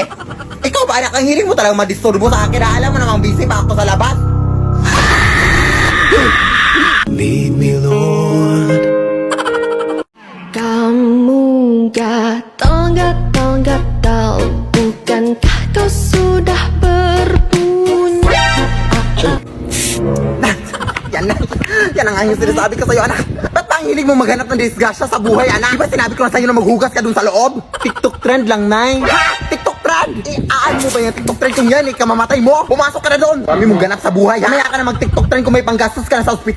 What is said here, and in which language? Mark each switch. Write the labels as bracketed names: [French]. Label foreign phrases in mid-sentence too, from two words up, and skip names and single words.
[Filipino] Ikaw ba, anak, ang hiling mo talagang madisturbo sa akin, ha? Alam mo namang busy pa ako sa labas. [English] Lead me, Lord. [Malay] Kamu gatal, bukankah kau sudah berpunya? [Filipino] Yan ang ang sinasabi ko sa'yo, anak. Ba't ba ang hilig mo maghanap ng disgrasya sa buhay, anak? Di ba sinabi ko na sa'yo na maghugas ka dun sa loob? [English] TikTok trend [Filipino] lang, Nay. Ha? [English] TikTok trend? [Filipino] Aan mo ba yung [English] TikTok trend [Filipino] kung yan, kamamatay mo? Pumasok ka na doon. Kami mong ganap sa buhay, ha? Mamaya ka na mag- [English] TikTok trend [Filipino] kung may panggastos ka na sa ospital.